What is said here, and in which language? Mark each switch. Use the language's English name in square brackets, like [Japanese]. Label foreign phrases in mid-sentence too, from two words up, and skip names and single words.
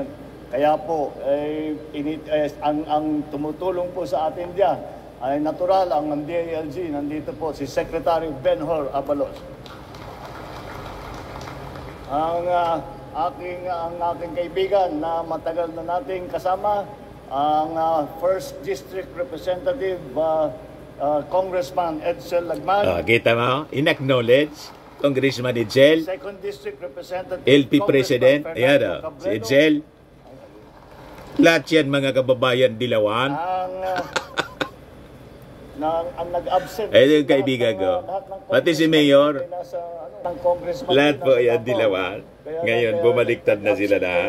[Filipino] Kaya po, ang tumutulong po sa atin diyan ay natural ang DILG. Nandito po si Secretary Benhur Abalos. Ang aking kaibigan na matagal na nating kasama, ang First District Representative Congressman Edsel Lagman. Kita mo, in-acknowledge Congressman Edsel, Second District Representative LP President, ayan si Edsel. Lahat yan mga kababayan Dilawan. Ang nag-absent. Yung kaibigan ko. Pati si Mayor. Lahat po yan Dilawan. Ngayon bumaliktad na sila lahat.